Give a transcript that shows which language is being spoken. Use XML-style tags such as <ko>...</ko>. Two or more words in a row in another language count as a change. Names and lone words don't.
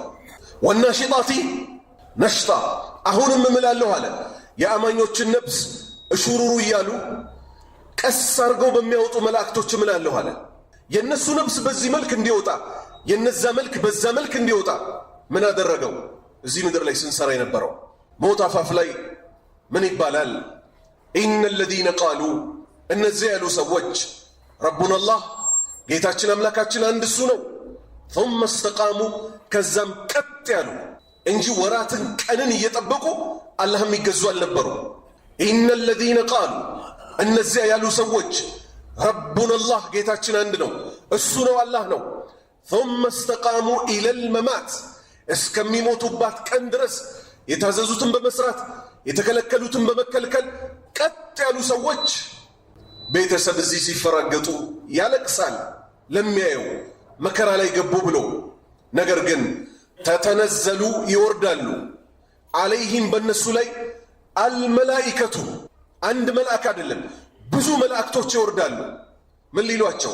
<ar>والناشطات نشطا፣</ar> <am>አሁንም እምላለው አለ የአማኞችን ነብስ እሹሩሩ እያሉ ቀስ አርገው በሚያወጡ መላእክቶች እምላለሁ አለ። የነሱ ነብስ በዚህ መልክ እንዲወጣ፣ የነዛ መልክ በዛ መልክ እንዲወጣ ምን አደረገው? እዚህ ምድር ላይ ስንሰራ የነበረው። ሞት አፋፍ ላይ ምን ይባላል?</am> <ar>إن الذين قالوا</ar> <am>እነዚህ ያሉ ሰዎች</am> <ar>ربنا الله</ar> <am>ጌታችን አምላካችን አንድ እሱ ነው</am> <ar>ثم استقاموا</ar> <am>ከዛም ቀጥ ያሉ እንጂ ወራትን ቀንን እየጠበቁ አላህም ይገዙ አልነበሩ።</am> <ar>إن الذين قالوا</ar> <am>እነዚህ ያሉ ሰዎች</am> <ar>ربنا الله</ar> <am>ጌታችን አንድ ነው እሱ ነው አላህ ነው</am> <ar>ثم استقاموا الى الممات</ar> <am>እስከሚሞቱባት ቀን ድረስ የታዘዙትን በመስራት የተከለከሉትን በመከልከል ቀጥ ያሉ ሰዎች ቤተሰብ እዚህ ሲፈራገጡ ያለቅሳል ለሚያየው መከራ ላይ ገቡ ብሎ። ነገር ግን ተተነዘሉ ይወርዳሉ አለይህም በእነሱ ላይ አልመላኢከቱ አንድ መልአክ አይደለም ብዙ መላእክቶች ይወርዳሉ። ምን ሊሏቸው?</am>